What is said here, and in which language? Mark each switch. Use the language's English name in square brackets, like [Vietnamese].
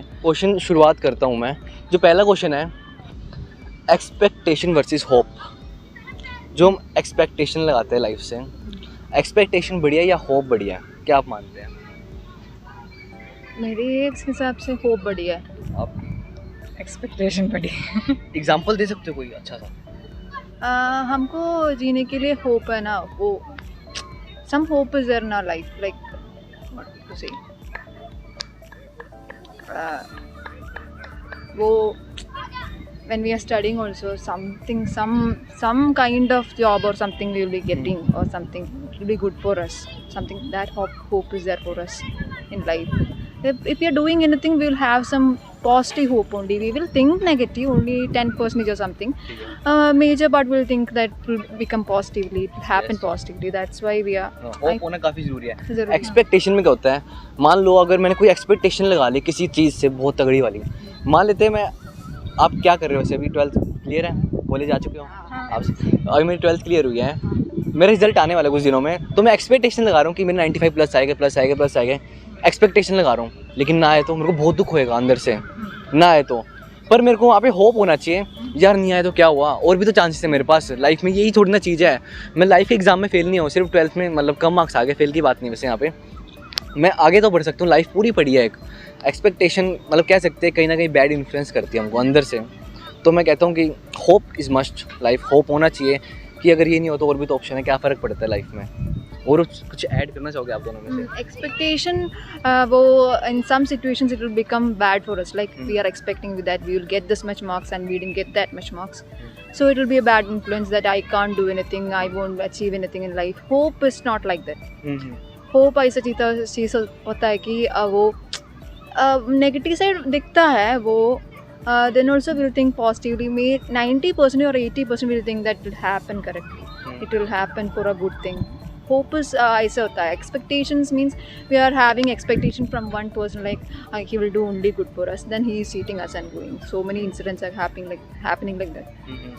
[Hindi] Question शुरुआत करता हूँ मैं। जो पहला क्वेश्चन है, एक्सपेक्टेशन वर्सेस होप। जो हम एक्सपेक्टेशन लगाते हैं लाइफ से, एक्सपेक्टेशन बढ़िया या होप बढ़िया, क्या आप मानते हैं? मेरे हिसाब से होप बढ़िया है, आप एक्सपेक्टेशन बढ़िया। एग्जाम्पल दे सकते हो कोई अच्छा सा? हमको जीने के लिए होप है ना, [English] वो some hope is there in our life, like what to say, वो when we are studying also, something, some kind of job or something we will be getting, or something will be good for us, something that hope is there for us in life. If we are doing anything, we will have some positive hope only. We will think negative only 10% or something. Major part will think that will become positively, it will happen positively. That's why we are [Hindi] hope होना काफ़ी ज़रूरी है। जरूरी है। Expectation में क्या होता है, मान लो अगर मैंने कोई एक्सपेक्टेशन लगा ली किसी चीज़ से बहुत तगड़ी वाली, मान लेते हैं मैं, आप क्या कर रहे हो वैसे? अभी 12th क्लियर है, कॉलेज आ चुके हो आप? अभी मेरी 12th क्लियर हुई है, मेरा रिजल्ट आने वाला है कुछ दिनों में, तो मैं एक्सपेक्टेशन लगा रहा हूँ कि मेरे 95 प्लस आएगा, एक्सपेक्टेशन लगा रहा हूँ, लेकिन ना आए तो मेरे को बहुत दुख होएगा अंदर से, ना आए तो। पर मेरे को वहाँ पे होप होना चाहिए, यार नहीं आए तो क्या हुआ, और भी तो चांसेस है मेरे पास लाइफ में, यही थोड़ी ना चीज़ है। मैं लाइफ के एग्जाम में फेल नहीं हूँ, सिर्फ 12th में मतलब कम मार्क्स आ गए, फेल की बात नहीं वैसे यहाँ पे, मैं आगे तो बढ़ सकता हूँ, लाइफ पूरी पड़ी है। एक एक्सपेक्टेशन मतलब कह सकते हैं कहीं ना कहीं बैड इन्फ्लुएंस करती है हमको अंदर से। तो मैं कहता हूँ कि hope is must, life hope होना चाहिए कि अगर ये नहीं हो तो और भी तो ऑप्शन है, क्या फ़र्क पड़ता है लाइफ में। और कुछ ऐड करना चाहोगे आप दोनों में से? [English] Expectation, वो in some situations it will become bad for us. Like we are expecting that we will get this much marks and we didn't get that much marks. So it will be a bad influence that I can't do anything, I won't achieve anything in life. Hope is not like that. [Hindi] Hope ऐसा चीज़ होता है कि वो negative side दिखता है, [English] वो then also will think positively. May 90% और 80% will think that will happen correctly, it will happen for a good thing. Hope is [Hindi] ऐसा होता है। [English] Expectations means we are having expectation from one person like he will do only good for us, then he is cheating us and going so many incidents are happening like that.